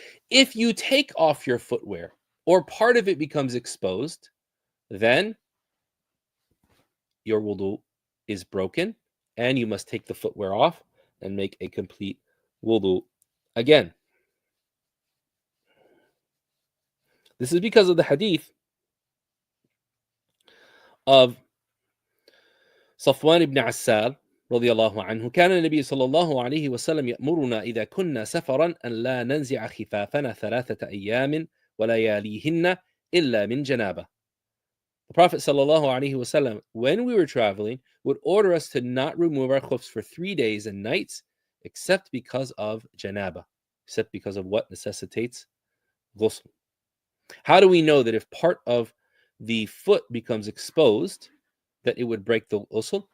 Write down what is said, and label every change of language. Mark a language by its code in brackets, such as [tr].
[en] If you take off your footwear or part of it becomes exposed, then your wudu is broken and you must take the footwear off and make a complete wudu again. This is because of the hadith of [ar] صفوان بن عسال رضي الله عنه كان النبي صلى الله عليه وسلم يأمرنا إذا كنا سفرا أن لا ننزع خفافنا 3 أيام ولياليهن إلا من جنابة. [en] The Prophet sallallahu alaihi wasallam, when we were traveling, would order us to not remove our khufs for 3 days and nights, except because of janaba, except because of what necessitates ghusl. How do we know that if part of the foot becomes exposed, that it would break the ghusl?